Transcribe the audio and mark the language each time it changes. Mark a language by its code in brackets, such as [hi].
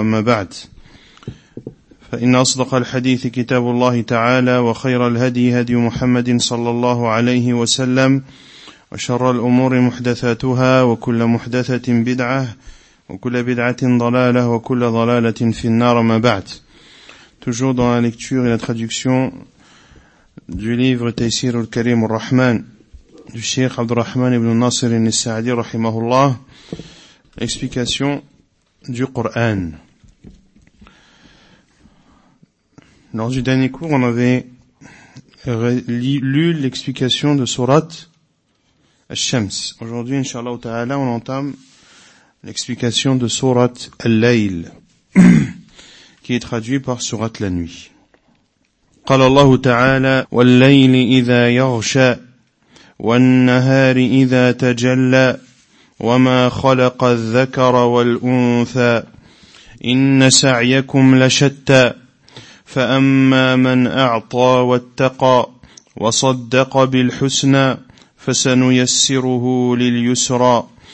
[ar] أما بعد، فإن أصدق الحديث كتاب الله تعالى، وخير الهدي هدي محمد صلى الله عليه وسلم، وشر الأمور محدثاتها، وكل محدثة بدعة، وكل بدعة ضلالة، وكل ضلالة في النار. ما بعد. [fr] Toujours dans la lecture et la traduction du livre تيسير الكريم الرحمن du Cheikh عبد الرحمن بن ناصر السعدي [ar] رحمه الله. [fr] Explication du Coran. Lors du dernier cours, on avait lu l'explication de Sourate Al-Shams. Aujourd'hui, Inch'Allah Ta'ala, on entame l'explication de Sourate Al-Layl, qui est traduit par Sourate la Nuit. [ar] قال الله تعالى والليل إذا يغشى والنهار إذا تجلى وما خلق الذكر والأنثى إن سعيكم لشتى فأما من أعطى واتقى وصدق بالحسنى فسنيسره لليسرى